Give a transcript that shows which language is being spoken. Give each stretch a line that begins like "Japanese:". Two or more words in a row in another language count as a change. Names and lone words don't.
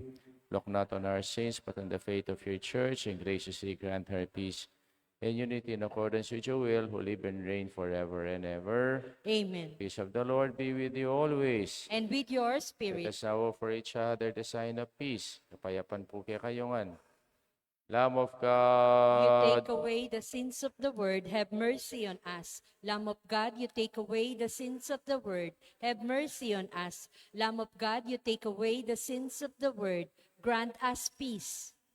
English: Look not on our sins, but on the faith of your church, and graciously grant her peace. In unity, in accordance with your will, who live and reign forever and ever." Amen. Peace of the Lord be with you always. And with your Let spirit, us now offer each other the sign of peace.
Pampanga: Kapayapan po kaya kayongan.
English: Lamb of you God, take away the sins of the world, have mercy on us. Lamb of God, you take away the sins of the world, have mercy on us. Lamb of God, you take away the sins of the world, grant us peace.